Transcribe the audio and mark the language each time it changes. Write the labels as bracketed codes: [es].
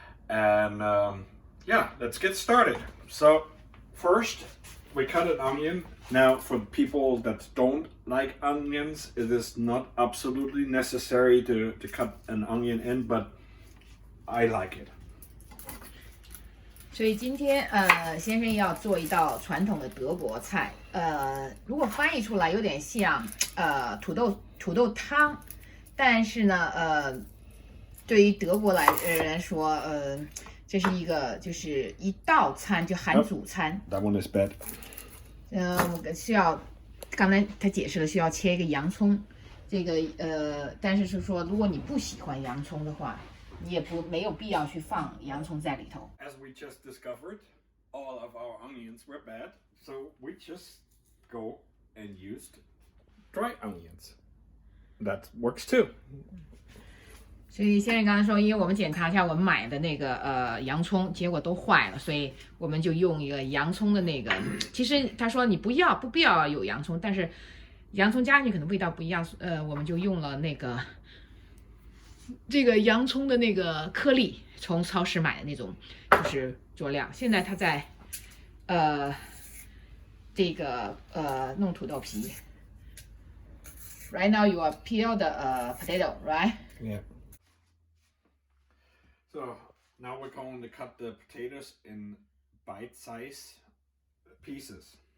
[en] And yeah, let's get started. So first we cut an onion. Now for people that don't like onions, it is not absolutely necessary to cut an onion in, but I like it. [zh] 所以今天先生要做一道传统的德国菜，如果翻译出来有点像土豆汤，但是呢对于德国人来说，这是就是一道餐，就含主餐。 [en] That one is bad. [zh] 我需要，刚才他解释了需要切一个洋葱，这个但是说如果你不喜欢洋葱的话，你也没有必要去放洋葱在里头。 [en] As we just discovered, all of our onions were bad, so we just go and used dry onions. That works too. [zh] 所以先生刚才说，因为我们检查一下我们买的那个洋葱，结果都坏了，所以我们就用一个洋葱的那个。其实他说你不必要有洋葱，但是洋葱加进去可能味道不一样，我们就用了这个洋葱的那个颗粒，从超市买的那种，就是佐料。现在他在这个弄土豆皮。 [en] Right now you are peel the potato, right? Yeah. So now we're going to cut the potatoes in bite-size pieces.